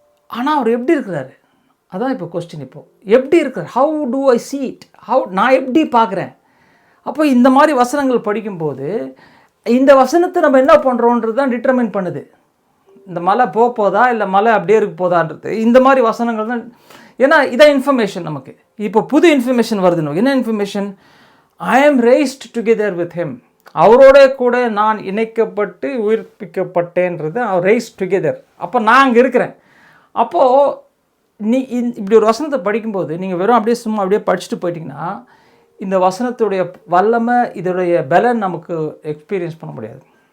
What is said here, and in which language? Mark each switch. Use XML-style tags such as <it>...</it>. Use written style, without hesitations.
<ta>ஆனால் அவர் எப்படி இருக்கிறாரு, அதான் இப்போ கொஸ்டின். இப்போது எப்படி இருக்கிறார்,</ta> <en>how do I see it,</en> <ta>நான் எப்படி பார்க்குறேன். அப்போ இந்த மாதிரி வசனங்கள் படிக்கும்போது இந்த வசனத்தை நம்ம என்ன பண்ணுறோன்றது தான் டிட்டர்மைன் பண்ணுது. இந்த மலை போதா இல்லை மலை அப்படியே இருக்க போதான்றது இந்த மாதிரி வசனங்கள் தான். ஏன்னா இதான் இன்ஃபர்மேஷன் நமக்கு. இப்போ புது இன்ஃபர்மேஷன் வருதுன்னு. என்ன information?</ta> <en>I am raised together with him.</en> <ta>அவரோட கூட நான் இணைக்கப்பட்டு உயிர்ப்பிக்கப்பட்டேன்றது</ta> <en>raised together.</en> <ta>அப்போ நான் அங்கே இருக்கிறேன். அப்போது இப்படி ஒரு வசனத்தை படிக்கும்போது நீங்கள் வெறும் அப்படியே சும்மா அப்படியே படிச்சுட்டு போயிட்டீங்கன்னா இந்த வசனத்துடைய வல்லமை, இதோடைய பலன் நமக்கு எக்ஸ்பீரியன்ஸ் பண்ண முடியாது.</ta>